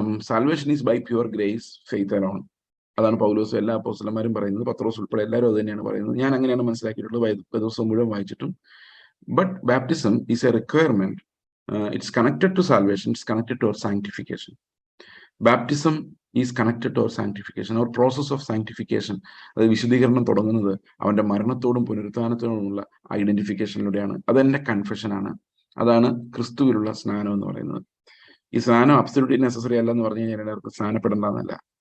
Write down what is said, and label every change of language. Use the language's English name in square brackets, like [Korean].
[English] Salvation is by pure grace, faith alone. [Malayalam] അതാണ് പൗലോസും എല്ലാ അപ്പോസ്തലന്മാരും പറയുന്നത്, പത്രോസ് ഉൾപ്പെടെ എല്ലാവരും അത് തന്നെയാണ് പറയുന്നത്. ഞാൻ അങ്ങനെയാണ് മനസ്സിലാക്കിയിട്ടുള്ളത് ദിവസം മുഴുവൻ വായിച്ചിട്ടും. [English] But baptism is a requirement. It's connected to salvation. It's connected to our sanctification. Baptism is connected to our sanctification, our process of sanctification. [Malayalam] അത് വിശുദ്ധീകരണം തുടങ്ങുന്നത് അവന്റെ മരണത്തോടും പുനരുത്ഥാനത്തോടുമുള്ള ഐഡന്റിഫിക്കേഷനിലൂടെയാണ്. അതെന്റെ കൺഫെഷനാണ്. അതാണ് ക്രിസ്തുവിലുള്ള സ്നാനം എന്ന് പറയുന്നത്. ഈ സ്നാനം [English] absolutely necessary [Malayalam] അല്ല എന്ന് പറഞ്ഞു കഴിഞ്ഞാൽ എല്ലാവർക്കും സ്നാനപ്പെടേണ്ടതെന്നല്ല.